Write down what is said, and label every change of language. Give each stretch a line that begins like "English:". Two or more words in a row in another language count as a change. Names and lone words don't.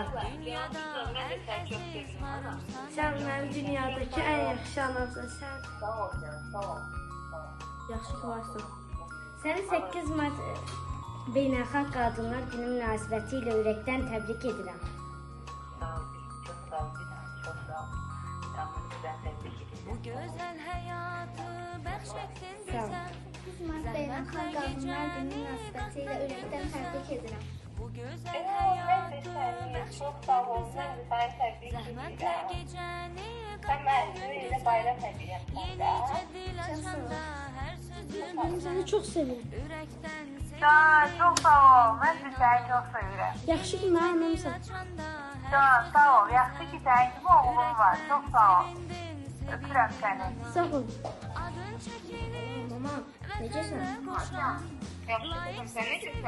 Azerbaijani: Can, qızım, mən də səni çox sevirəm, anam. Sən mənim dünyadakı ən yaxşı anamsan, sən Sağ ol, can, sağ ol. yaxşı ki varsan. Səni 8 Mart Beynəlxalq Qadınlar Günü münasibətilə ürəkdən təbrik edirəm.
Turkish: Sağ ol, çok sağ ol, bir daha çok sağ ol. Canım, ben tebrik ederim.
Azerbaijani: Sağ ol. 8 Mart Beynəlxalq Qadınlar Günü münasibətilə ürəkdən təbrik edirəm.
Turkish: Ben de seni çok sağ ol, ben de seni tebrik ederim.
Azerbaijani: Sən mənim ilə bayram hədiyyəsən də.
Turkish: Ben seni çok seviyorum.
Azerbaijani: Can, çox sağ ol. Mən də səni çox sevirəm. Yaxşı ki mənim anamsan. Can, sağ ol. Yaxşı ki, sənin kimi oğlum var. Çox sağ ol. Öpürəm səni. Sağ ol. Mama, necəsən? Yaxşı qızım, sən necəsən?